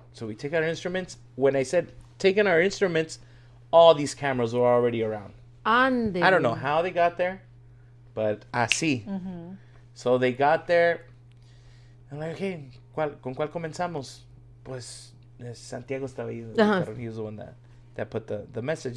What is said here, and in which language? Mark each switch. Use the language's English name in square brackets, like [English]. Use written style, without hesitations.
[English] So we take our instruments. When I said taking our instruments, all these cameras were already around. [Spanish] Ande. [English] I don't know how they got there, but [Spanish] así. [English] So they got there. I'm like, okay, [Spanish] ¿con cuál comenzamos? Pues Santiago estaba ahí. [English] He was the one that put the message.